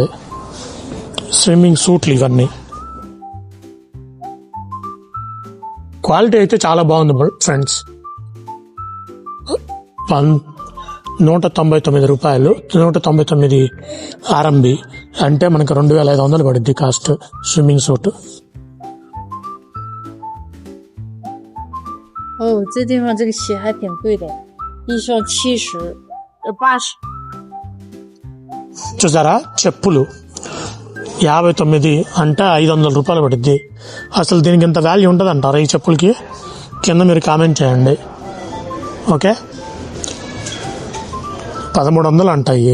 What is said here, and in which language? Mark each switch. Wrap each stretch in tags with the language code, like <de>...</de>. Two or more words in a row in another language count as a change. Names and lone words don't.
<en>swimming suits</en> <te>ఇవన్నీ క్వాలిటీ అయితే చాలా బాగుంది ఫ్రెండ్స్. 199 రూపాయలు, 199 RMB, అంటే మనకు 2500 పడుద్ది</te> <en>cost swimming suit.</en> <zh>哦，这地方这个鞋还挺贵的，一双70、80。</zh> <te>చూసారా, చెప్పులు 59 అంటే 500 రూపాయలు పడుద్ది. అసలు దీనికి ఇంత వాల్యూ ఉంటుంది అంటారా ఈ చెప్పులకి? కింద మీరు కామెంట్ చేయండి. ఓకే, 1300 అంటాయి.</te>